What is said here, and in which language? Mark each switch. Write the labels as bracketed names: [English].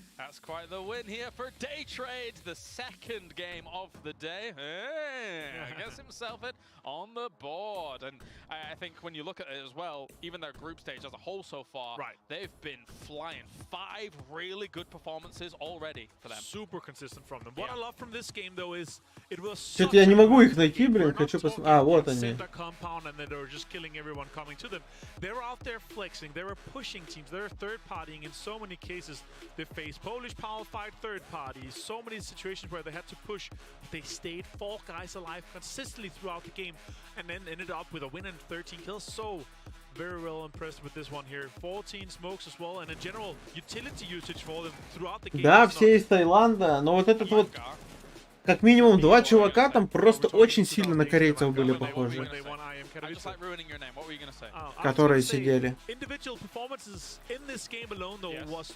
[English] That's quite the win here for Day Trade, the second game of the day. Gets himself it on the board, and I think when you look at it as well, even their group stage as a whole so far, they've been flying. 5 really good performances already for them. Super consistent from them. What I love from this game though is it was. [Russian] Что-то я не могу их найти, блин, хочу посмотреть. А, вот они. [English] Compound, and then they were just killing everyone coming to them. They were out there flexing. They were pushing teams. They were third-partying in so many cases. They faced Polish power fight third parties. So many situations where they had to push. They stayed 4 guys alive consistently throughout the game, and then ended up with a win and 13 kills. So very well impressed with this one here. 14 smokes as well, and in general utility usage for them throughout the game. [Russian] Да, все из Таиланда, но вот этот вот, как минимум 2 чувака там просто очень сильно на корейцев были похожи. [English] I just like ruining your name. What were you gonna say? [Russian] Которые сидели. [English] Individual performances in this game alone, though, was